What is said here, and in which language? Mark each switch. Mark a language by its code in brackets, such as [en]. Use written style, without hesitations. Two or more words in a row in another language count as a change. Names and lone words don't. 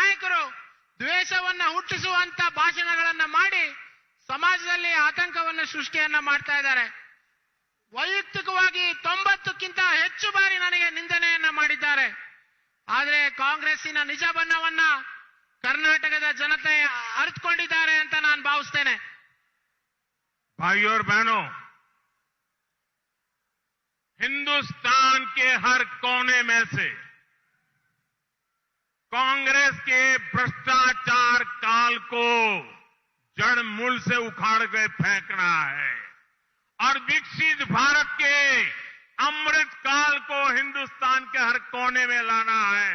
[kn] ಇವರು ದ್ವೇಷವನ್ನ ಹುಟ್ಟಿಸುವಂತ ಭಾಷಣಗಳನ್ನ ಮಾಡಿ ಸಮಾಜದಲ್ಲಿ ಆತಂಕವನ್ನು ಸೃಷ್ಟಿಯನ್ನ ಮಾಡ್ತಾ ಇದ್ದಾರೆ. ವೈಯಕ್ತಿಕವಾಗಿ 90ಕ್ಕಿಂತ ಹೆಚ್ಚು ಬಾರಿ ನನಗೆ ನಿಂದನೆಯನ್ನ ಮಾಡಿದ್ದಾರೆ. ಆದರೆ ಕಾಂಗ್ರೆಸ್ಸಿನ ನಿಜ ಬಣ್ಣವನ್ನ ಕರ್ನಾಟಕದ ಜನತೆ ಅರಿತುಕೊಂಡಿದ್ದಾರೆ ಅಂತ ನಾನು ಭಾವಿಸ್ತೇನೆ. [hi] भाइयों और बहनों, हिंदुस्तान के हर कोने में से कांग्रेस के भ्रष्टाचार काल को जड़ मूल से उखाड़ के फेंकना है और विकसित भारत के अमृत काल को हिंदुस्तान के हर कोने में लाना है.